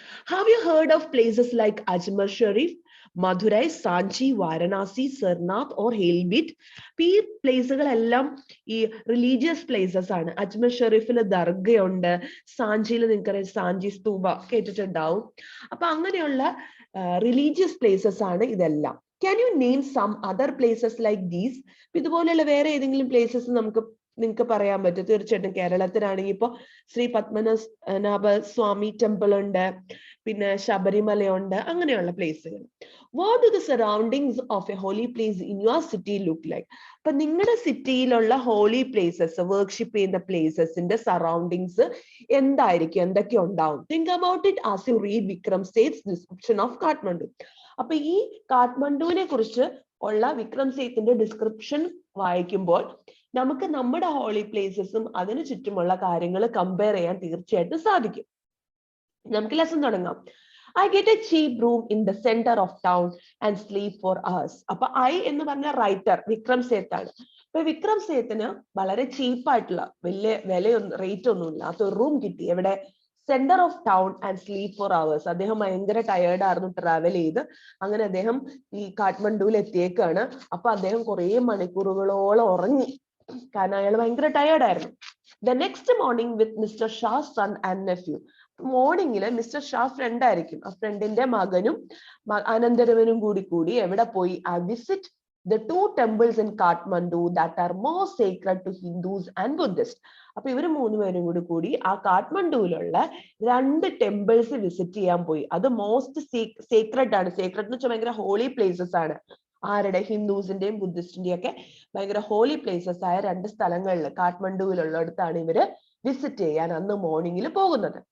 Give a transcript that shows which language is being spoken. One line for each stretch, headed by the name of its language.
English: Have you heard of places like Ajmer Sharif, Madurai, Sanchi, Varanasi, Sarnath or Halebit?
Malayalam: ഈ പ്ലേസുകളെല്ലാം ഈ religious places ആണ്. അജ്മർ ഷെരീഫിൽ ദർഗയുണ്ട്, സാഞ്ചിയിൽ നിങ്ങൾക്കറിയാം സാഞ്ചി സ്തൂപ കേട്ടിട്ടുണ്ടാവും. അപ്പൊ അങ്ങനെയുള്ള റിലീജിയസ് പ്ലേസസ് ആണ് ഇതെല്ലാം.
English: Can you name some other places like these?
Malayalam: ഇതുപോലെയുള്ള വേറെ ഏതെങ്കിലും പ്ലേസസ് നിങ്ങൾക്ക് പറയാൻ പറ്റും? തീർച്ചയായിട്ടും കേരളത്തിലാണെങ്കിൽ ഇപ്പൊ ശ്രീ പത്മനാഭ സ്വാമി ടെമ്പിൾ ഉണ്ട്, പിന്നെ ശബരിമലയുണ്ട്, അങ്ങനെയുള്ള പ്ലേസുകൾ.
English: What do the surroundings of a holy place in your city look like?
Malayalam: അപ്പൊ നിങ്ങളുടെ സിറ്റിയിലുള്ള ഹോളി പ്ലേസസ്, വർക്ക്ഷിപ്പ് ചെയ്യുന്ന പ്ലേസസിന്റെ സറൗണ്ടിങ്സ് എന്തായിരിക്കും, എന്തൊക്കെ ഉണ്ടാവും?
English: Think about it as you read Vikram Seth's description of Kathmandu.
Malayalam: അപ്പൊ ഈ കാഠ്മണ്ഡുവിനെ കുറിച്ച് ഉള്ള വിക്രം സേത്തിന്റെ ഡിസ്ക്രിപ്ഷൻ വായിക്കുമ്പോൾ നമുക്ക് നമ്മുടെ ഹോളി പ്ലേസസും അതിനു ചുറ്റുമുള്ള കാര്യങ്ങൾ കമ്പയർ ചെയ്യാൻ തീർച്ചയായിട്ടും സാധിക്കും. നമുക്ക് ലെസൺ തുടങ്ങാം.
English: I get a cheap room in the center of town and sleep for hours.
Malayalam: അപ്പൊ ഐ എന്ന് പറഞ്ഞ റൈറ്റർ വിക്രം സേത്ത് ആണ്. അപ്പൊ വിക്രം സേത്തിന് വളരെ ചീപ്പായിട്ടുള്ള വലിയ റേറ്റ് ഒന്നും ഇല്ലാത്ത ഒരു റൂം കിട്ടി. എവിടെ?
English: Centre of town and sleep four hours.
Malayalam: അദ്ദേഹം ഭയങ്കര ടയേർഡ് ആയിരുന്നു ട്രാവൽ ചെയ്ത്. അങ്ങനെ അദ്ദേഹം ഈ കാഠ്മണ്ഡുവിൽ എത്തിയേക്കാണ്. അപ്പൊ അദ്ദേഹം കുറെ മണിക്കൂറുകളോളം ഉറങ്ങി, കാരണം അയാൾ ഭയങ്കര ടയേർഡ് ആയിരുന്നു.
English: The next morning with mister Shah son and nephew.
Malayalam: മോർണിംഗില് mister Shah front ആയിരിക്കും, ആ ഫ്രണ്ടിന്റെ മകനും അനന്തരവനും കൂടി എവിടെ പോയി?
English: I visit the two temples in Kathmandu that are more sacred to Hindus and Buddhists.
Malayalam: അപ്പൊ ഇവര് മൂന്നുപേരും കൂടി ആ കാഠ്മണ്ഡുവിലുള്ള 2 ടെമ്പിൾസ് വിസിറ്റ് ചെയ്യാൻ പോയി. അത് മോസ്റ്റ് സീക്രട്ട് ആണ്. സീക്രട്ട് എന്ന് വെച്ചാൽ ഭയങ്കര ഹോളി പ്ലേസസ് ആണ്. ആരുടെ? ഹിന്ദുസിന്റെയും ബുദ്ധിസ്റ്റിന്റെയും ഒക്കെ ഭയങ്കര ഹോളി പ്ലേസസ് ആയ 2 സ്ഥലങ്ങളിൽ കാഠ്മണ്ഡുവിലുള്ളിടത്താണ് ഇവര് വിസിറ്റ് ചെയ്യാൻ അന്ന് മോർണിംഗിൽ പോകുന്നത്.